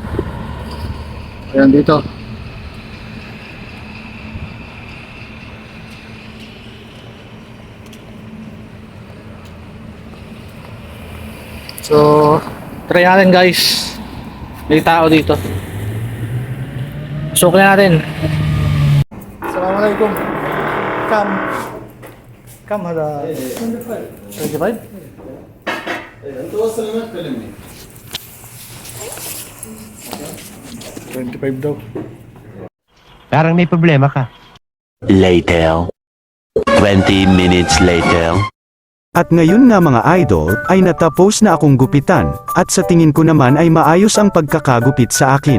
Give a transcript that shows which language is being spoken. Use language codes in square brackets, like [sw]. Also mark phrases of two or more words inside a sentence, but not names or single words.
[tl] Ayan dito. So, try natin guys. May tao dito. Sukin natin. [ar] Assalamualaikum. Kam ada 25? انت وصل هناك كلمني [tl] 25 daw. Parang may problema ka. [en] later. 20 minutes later. [tl] At ngayon nga mga idol, ay natapos na akong gupitan, at sa tingin ko naman ay maayos ang pagkakagupit sa akin.